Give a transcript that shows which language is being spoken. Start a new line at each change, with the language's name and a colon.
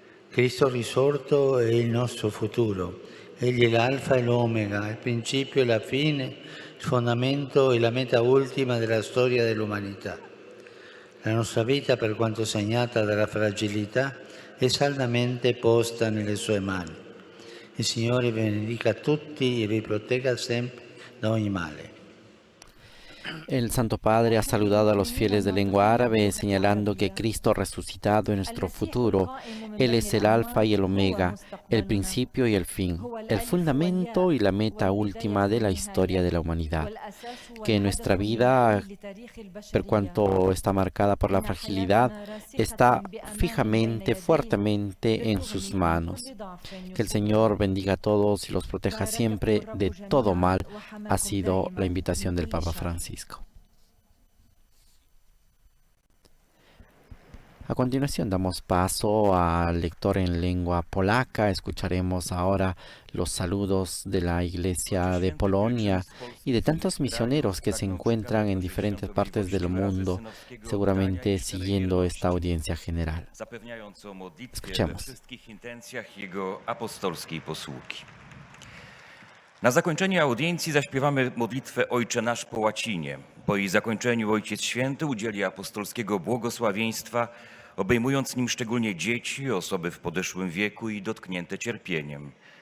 Italian: Cristo risorto è il nostro futuro. Egli è l'alfa e l'omega, il principio e la fine, il fondamento e la meta ultima della storia dell'umanità. La nostra vita, per quanto segnata dalla fragilità, è saldamente posta nelle sue mani. Il Signore vi benedica tutti e vi protegga sempre da ogni male.
Spanish: El Santo Padre ha saludado a los fieles de lengua árabe, señalando que Cristo resucitado es nuestro futuro. Él es el alfa y el omega, el principio y el fin, el fundamento y la meta última de la historia de la humanidad. Que nuestra vida, por cuanto está marcada por la fragilidad, está fijamente, fuertemente en sus manos. Que el Señor bendiga a todos y los proteja siempre de todo mal, ha sido la invitación del Papa Francisco. A continuación damos paso al lector en lengua polaca. Escucharemos ahora los saludos de la Iglesia de Polonia y de tantos misioneros que se encuentran en diferentes partes del mundo, seguramente siguiendo esta audiencia general. Escuchemos.
Polish: Jego apostolskiej posługi. Na zakończenie audiencji zaśpiewamy modlitwę Ojcze Nasz po łacinie. Po jej zakończeniu Ojciec Święty udzieli apostolskiego błogosławieństwa, obejmując nim szczególnie dzieci, osoby w podeszłym wieku i dotknięte cierpieniem.